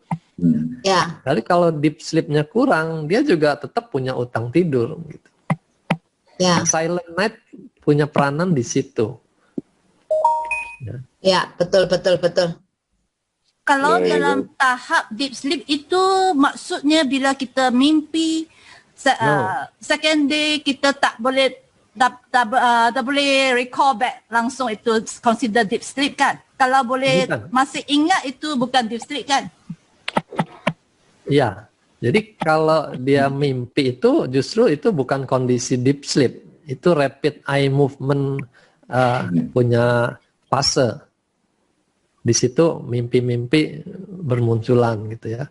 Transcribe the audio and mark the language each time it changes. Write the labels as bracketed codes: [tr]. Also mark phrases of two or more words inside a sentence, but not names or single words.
[id] Ya, Tapi kalau [en] deep sleep- [id] nya kurang, dia juga tetap punya utang tidur. Gitu. ya. [en] Silent night [id] punya peranan di situ. Ya. Ya, betul. [ms] Kalau Very dalam tahap [en] deep sleep [ms] itu maksudnya bila kita mimpi [en] second day [ms] kita tak boleh tak boleh [en] recall back [ms] langsung, itu consider [en] deep sleep [ms] kan? Kalau boleh Bukan. masih ingat itu bukan [en] deep sleep [ms] kan? [id] Iya. Jadi kalau dia mimpi itu justru itu bukan kondisi [en] deep sleep, [id] itu [en] rapid eye movement [id] punya fase. Di situ mimpi-mimpi bermunculan gitu ya.